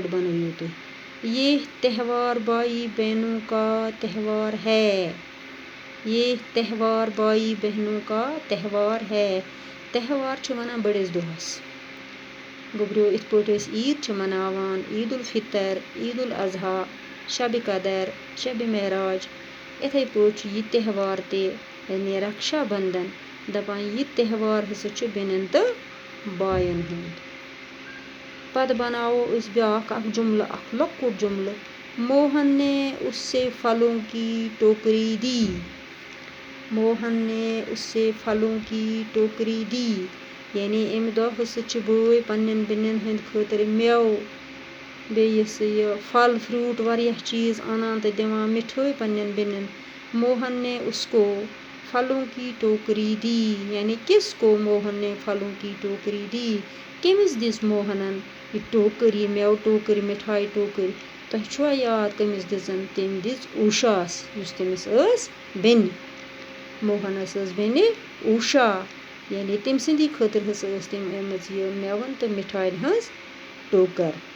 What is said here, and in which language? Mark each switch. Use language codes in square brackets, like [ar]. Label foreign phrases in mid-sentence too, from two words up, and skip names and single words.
[ks] بَنٲیِو تُہۍ [ur] یہ تہوار بائی بہنوں کا تہوار ہے یہ تہوار بائی بہنوں کا تہوار ہے تہوار [ks] چھِ وَنان بٔڑِس دۄہَس گوٚبریو یِتھ پٲٹھۍ أسۍ عیٖد چھِ مَناوان عیٖد الفطر عیٖد الاضحیٰ شبِ قدر شبِ معراج یِتھَے پٲٹھۍ چھُ یہِ تہوار تہِ یعنی رکشا بنٛدھن دَپان یہِ تہوار ہسا چھُ بیٚنٮ۪ن تہٕ بایَن ہُنٛد پَتہٕ بَناوو أسۍ بیٛاکھ اَکھ جُملہٕ اَکھ لۄکُٹ جُملہٕ [ur] موہن نے اس سے پھلوں کی ٹوکری دی موہن نے اس سے پھلوں کی ٹوکری دی [ks] یعنی اَمہِ دۄہ ہسا چھِ بٲے پنٛنٮ۪ن بیٚنٮ۪ن ہٕنٛدۍ خٲطرٕ مٮ۪وٕ بیٚیہِ یہِ سا یہِ پھل فرٛوٗٹ واریاہ چیٖز اَنان تہٕ دِوان مِٹھٲے پنٛنٮ۪ن بیٚنٮ۪ن [ur] موہن نے اس کو پھلوں کی ٹوکری دی [ks] یعنی [ur] کِس کو موہن نے پھلوں کی ٹوکری دی [ks] کٔمِس دِژ موہنن یہِ ٹوکٕر یہِ مٮ۪وٕ ٹوکٕر مِٹھایہِ ٹوکٕر تۄہہِ چھُوا یاد کٔمِس دِژَن تٔمۍ دِژ اوٗشاہَس یُس تٔمِس ٲس بیٚنہِ موہنَس ٲس بیٚنہِ اوٗشا یعنی تٔمۍ سٕنٛدی خٲطرٕ ہسا ٲس تٔمۍ أنمٕژ یہِ مٮ۪وَن تہٕ مِٹھاین ہٕنٛز ٹوکر